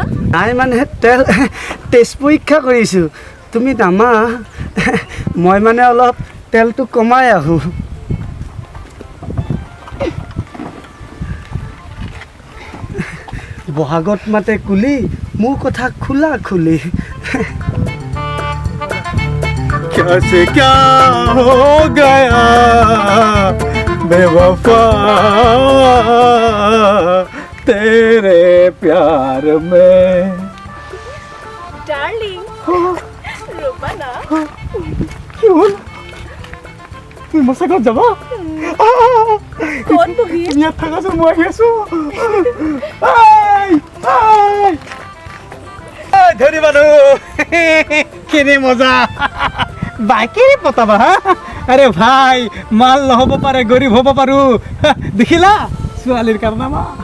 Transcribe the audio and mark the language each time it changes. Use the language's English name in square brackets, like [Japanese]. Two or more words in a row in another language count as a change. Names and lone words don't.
[Assamese] নাই মানে তেল টেষ্ট পৰীক্ষা কৰিছোঁ তুমি নামা মই মানে অলপ তেলটো কমাই আহোঁ বহাগত মাতে কুলি মোৰ কথা খোলা খুলি [Hindi] कैसे क्या हो गया बेवफा तेरे प्यार में [Assamese] ডার্লিং ৰ'বা না क्यों তুমি মোৰ লগত যাবা ক'ত বহি ইয়াত থাকাচোন মই আহি আছোঁ ধনী মানুহ কেনে মজা বাইকেৰে পতাবা হা আৰে ভাই মাল নহ'ব পাৰে গৰীব হ'ব পাৰোঁ দেখিলা ছোৱালীৰ কাৰনামা